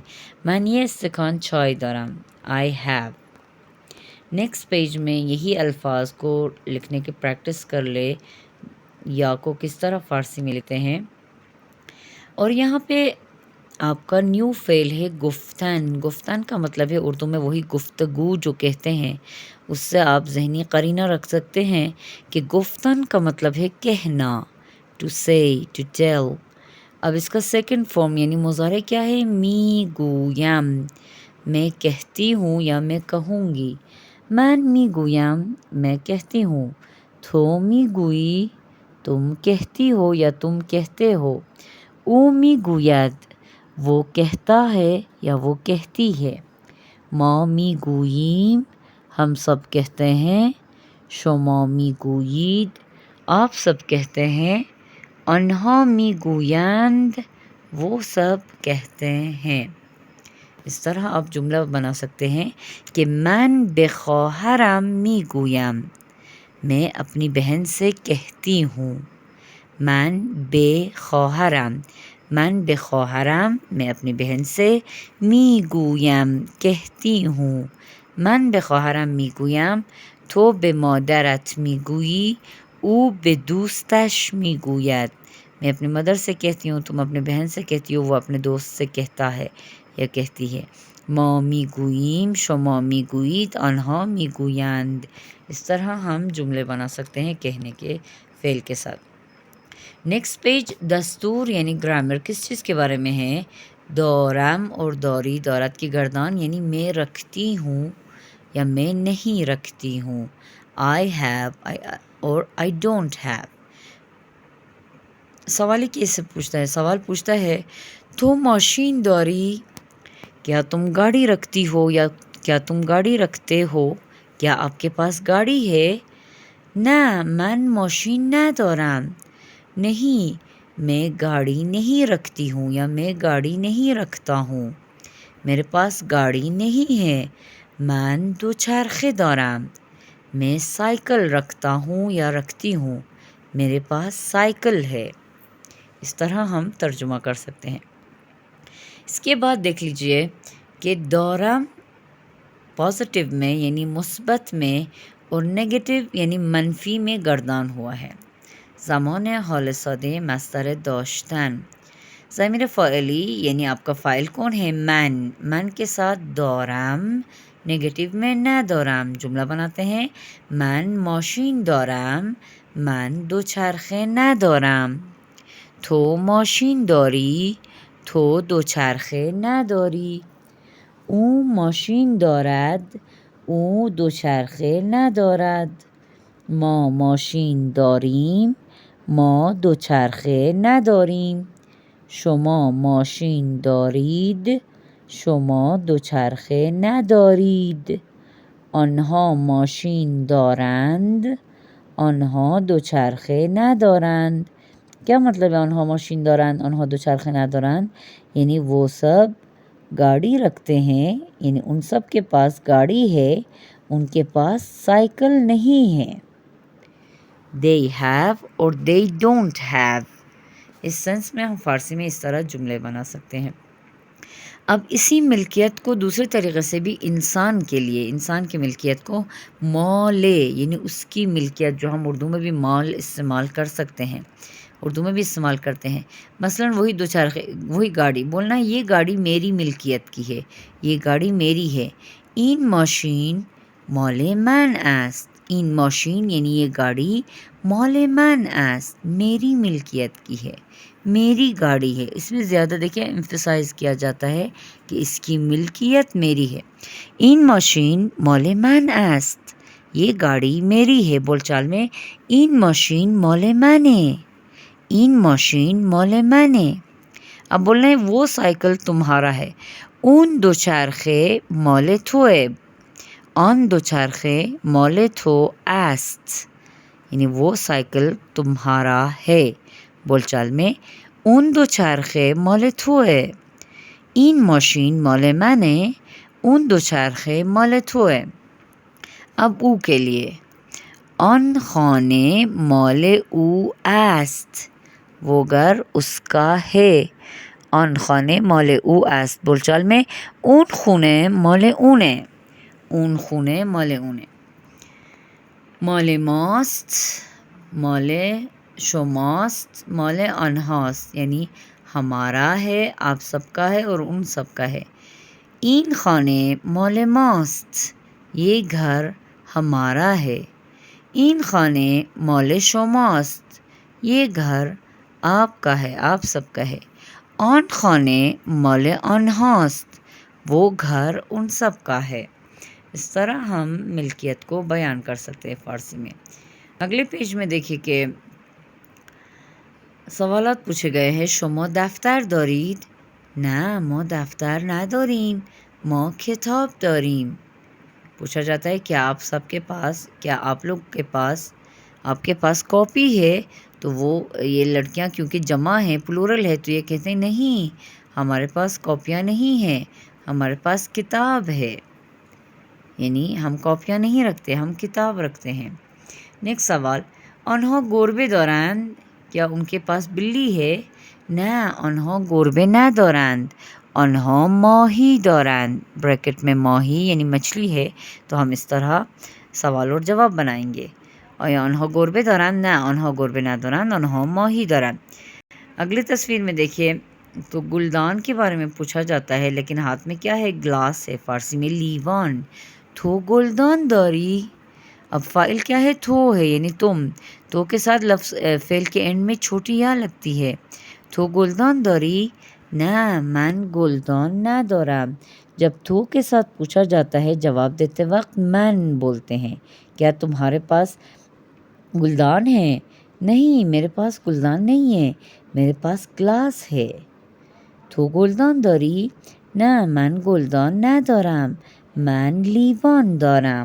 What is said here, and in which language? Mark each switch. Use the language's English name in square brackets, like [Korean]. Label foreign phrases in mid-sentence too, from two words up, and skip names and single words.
[Persian] من یہ استکان چائے دارم. [English] I have. next page [Urdu] میں یہی الفاظ کو لکھنے کی پریکٹس کر لے. یا کو کس طرح فارسی میں لکھتے ہیں. اور یہاں پہ آپ کا نیو فعل ہے گفتن. گفتن کا مطلب ہے اردو میں وہی گفتگو جو کہتے ہیں. اس سے آپ ذہنی قرینہ رکھ سکتے ہیں کہ گفتن کا مطلب ہے کہنا. [English] to say, to tell. [Urdu] اب اس کا [English] second form [Urdu] یعنی مضارع کیا ہے؟ [Persian] می گویم. [Urdu] میں کہتی ہوں یا میں کہوں گی. [Persian] من می گویم، [Urdu] میں کہتی ہوں. [Persian] تو می گویی، [Urdu] تم کہتی ہو یا تم کہتے ہو. [Persian] او می گوید، [Urdu] وہ کہتا ہے یا وہ کہتی ہے. [Persian] ما می گوییم، [Urdu] ہم سب کہتے ہیں. [Persian] شما می گویید، [Urdu] آپ سب کہتے ہیں. [Persian] آنها می گویند، [Urdu] وہ سب کہتے ہیں. اس طرح آپ جملہ بنا سکتے ہیں کہ [Persian] من به خواهرم می گویم، [Urdu] میں اپنی بہن سے کہتی ہوں. [Persian] من به خواهرم، من به خواهرم، [Urdu] میں اپنی بہن سے. [Persian] می گویم، [Urdu] کہتی ہوں. [Persian] من به خواهرم می گویم. تو به مادرت می گویی، او به دوستش می گوید. [Urdu] میں اپنی مدر سے کہتی ہوں، تم اپنے بہن سے کہتی ہو، وہ اپنے دوست سے کہتا ہے یا کہتی ہے. [Persian] ما می گوییم، شما می گویید، آنها می گویند. [Urdu] اس طرح ہم جملے بنا سکتے ہیں کہنے کے فعل کے ساتھ. [English] next page [Urdu] دستور یعنی گرامر کس چیز کے بارے میں ہے؟ دورم اور دوری، دورت کی گردان یعنی میں رکھتی ہوں یا میں نہیں رکھتی ہوں. [English] I have اور I don't have. [Urdu] سوال کیسے پوچھتا ہے؟ سوال پوچھتا ہے تو [Persian] ماشین داری، [Urdu] کیا تم گاڑی رکھتی ہو یا کیا تم گاڑی رکھتے ہو؟ کیا آپ کے پاس گاڑی ہے؟ [Persian] نه من ماشین ندارم. [Urdu] نہیں میں گاڑی نہیں رکھتی ہوں یا میں گاڑی نہیں رکھتا ہوں. میرے پاس گاڑی نہیں ہے. [Persian] من دوچرخه دارم، [Urdu] میں سائیکل رکھتا ہوں یا رکھتی ہوں. میرے پاس سائیکل ہے. اس طرح ہم ترجمہ کر سکتے ہیں. اس کے بعد دیکھ لیجئے کہ دورم پازیٹیو میں یعنی مثبت میں اور نیگیٹو یعنی منفی میں گردان ہوا ہے. [Persian] زمان حال ساده مصدر داشتن. [Urdu] ضمیر فاعلی یعنی آپ کا فاعل کون ہے؟ من. من کے ساتھ دارم، نیگیٹو میں ندارم. جملہ بناتے ہیں [Persian] من ماشین دارم، من دوچرخه ندارم. تو ماشین داری، تو دوچرخه نداری. او ماشین دارد، او دوچرخه ندارد. ما ماشین داریم، ما دوچرخه نداریم. شما ماشین دارید، شما دوچرخه ندارید. آنها ماشین دارند، آنها دوچرخه ندارند. [Urdu] کیا مطلب ہے [Persian] آنها ماشین دارند آنها دوچرخه ندارند؟ [Urdu] یعنی وہ سب گاڑی رکھتے ہیں، یعنی ان سب کے پاس گاڑی ہے، ان کے پاس سائیکل نہیں ہے. [English] they have اور they don't have. [Urdu] اس سینس میں ہم فارسی میں اس طرح جملے بنا سکتے ہیں. اب اسی ملکیت کو دوسرے طریقے سے بھی انسان کے لیے، انسان کی ملکیت کو مالے یعنی اس کی ملکیت جو ہم اردو میں بھی مال استعمال کر سکتے ہیں، اردو میں بھی استعمال کرتے ہیں. مثلا وہی دوچرخے، وہی گاڑی بولنا ہے یہ گاڑی میری ملکیت کی ہے، یہ گاڑی میری ہے. [Persian] این ماشین مال من است. این ماشین [Urdu] یعنی یہ گاڑی [Persian] مال من است، [Urdu] میری ملکیت کی ہے، میری گاڑی ہے. اس میں زیادہ دیکھیں ایمفسائز کیا جاتا ہے کہ اس کی ملکیت میری ہے. [Persian] این ماشین مال من است، [Urdu] یہ گاڑی میری ہے. بول چال میں [Persian] این ماشین مال منه، این ماشین مال منه. [Urdu] اب بولنا ہے وہ سائیکل تمہارا ہے. [Persian] اون دوچرخه مال توئے، آن دوچرخه مال تو است، [Urdu] یعنی وہ سائیکل تمہارا ہے. بول چال میں [Persian] اون دوچرخه مال توئے. این ماشین مال منه، اون دوچرخه مال توه. [Urdu] اب او کے لیے آن خانه مال او است، وہ گھر اس کا ہے. [Persian] آن خانه مال او است. [Urdu] بولچال میں [Persian] اون خونه مال اونه، اون خونه مال اونه. مال ماست، مال شماست، مال آنهاست، [Urdu] یعنی ہمارا ہے، آپ سب کا ہے اور ان سب کا ہے. [Persian] این خانه مال ماست، [Urdu] یہ گھر ہمارا ہے. [Persian] این خانه مال شماست، [Urdu] یہ گھر آپ کا ہے، آپ سب کا ہے. [Persian] آن خانه مال آنهاست، [Urdu] وہ گھر ان سب کا ہے. اس طرح ہم ملکیت کو بیان کر سکتے ہیں فارسی میں. اگلے پیج میں دیکھیے کہ سوالات پوچھے گئے ہیں. [Persian] شما دفتر دارید؟ نه ما دفتر نداریم، ما کتاب داریم. [Urdu] پوچھا جاتا ہے کیا آپ سب کے پاس، کیا آپ لوگ کے پاس، آپ کے پاس کاپی ہے؟ تو وہ یہ لڑکیاں کیونکہ جمع ہیں، پلورل ہے، تو یہ کہتے ہیں نہیں ہمارے پاس کاپیاں نہیں ہیں، ہمارے پاس کتاب ہے. یعنی ہم کاپیاں نہیں رکھتے، ہم کتاب رکھتے ہیں. نیکسٹ سوال. [Persian] آنها گربه دارند؟ [Urdu] کیا ان کے پاس بلی ہے؟ [Persian] نه آنها گربه ندارند، آنها ماهی دارند. [Urdu] بریکٹ میں ماہی یعنی مچھلی ہے، تو ہم اس طرح سوال اور جواب بنائیں گے. [Persian] آیا آنها گربه دارند؟ نه آنها گربه ندارند، آنها ماهی دارند. [Urdu] اگلی تصویر میں دیکھیے تو گلدان کے بارے میں پوچھا جاتا ہے، لیکن ہاتھ میں کیا ہے؟ گلاس ہے. فارسی میں لیوان. [Persian] تو گلدان داری. [Urdu] اب فاعل کیا ہے؟ تو ہے یعنی تم. تو کے ساتھ لفظ فعل کے اینڈ میں چھوٹی یا لگتی ہے. [Persian] تو گلدان داری؟ نه من گلدان ندارم. [Urdu] جب تو کے ساتھ پوچھا جاتا ہے جواب دیتے وقت من بولتے ہیں. کیا تمہارے پاس گلدان ہے؟ نہیں میرے پاس گلدان نہیں ہے، میرے پاس گلاس ہے. [Persian] تو گلدان داری؟ نه من گلدان ندارم، من لیوان دارم.